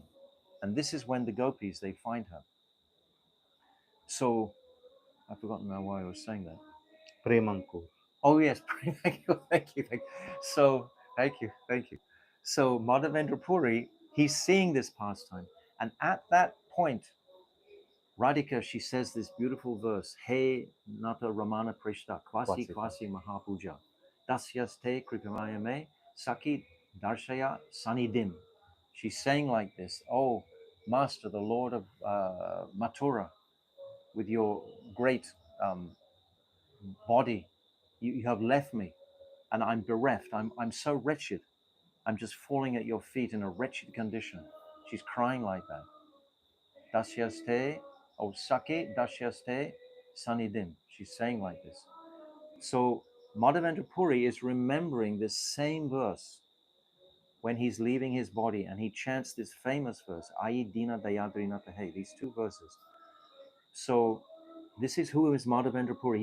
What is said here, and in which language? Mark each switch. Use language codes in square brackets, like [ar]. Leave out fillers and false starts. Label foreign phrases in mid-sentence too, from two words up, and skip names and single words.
[en] And this is when the gopis, they find her. So, I've forgotten now why I was saying that. Premankur. Oh yes, thank you. So, thank you. So, Madhavendra Puri, he's seeing this pastime. And at that point, Radhika, she says this beautiful verse, [sa] हे नाथ रमण प्रेष्ठ, क्वासि महाभुज, दास्यास्ते कृपणाया मे, सखे दर्शय सन्निधिम्. [en] She's saying like this, oh, Master, the Lord of Mathura, with your great body, you have left me and I'm bereft. I'm so wretched. I'm just falling at your feet in a wretched condition. She's crying like that. [sa] दास्यास्ते, ओ सखे दास्यास्ते सन्निधिम्. [en] She's saying like this. So Madhavendra Puri is remembering this same verse when he's leaving his body, and he chants this famous verse, [sa] अयि दीन दयार्द्रनाथ हे, [en] these two verses. So this is who is Madhavendra Puri.